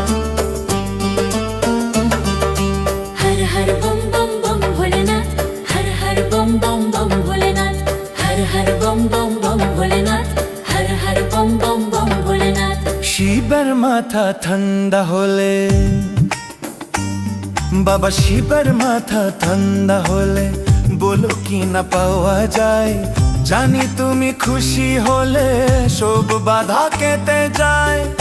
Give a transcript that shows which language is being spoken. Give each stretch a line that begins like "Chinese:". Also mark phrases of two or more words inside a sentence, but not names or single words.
Hindi: हर हर बम बम बम भोलेनाथ हर हर बम बम बम भोलेनाथ हर हर बम बम बम भोलेनाथ हर हर बम बम बम भोलेनाथ
Bangla: শিবের মাথা ঠান্ডা হলে বাবা শিবের মাথা ঠান্ডা হলে বলো কি না পাওয়া যায় জানি তুমি খুশি হলে সব বাধা কেটে যায়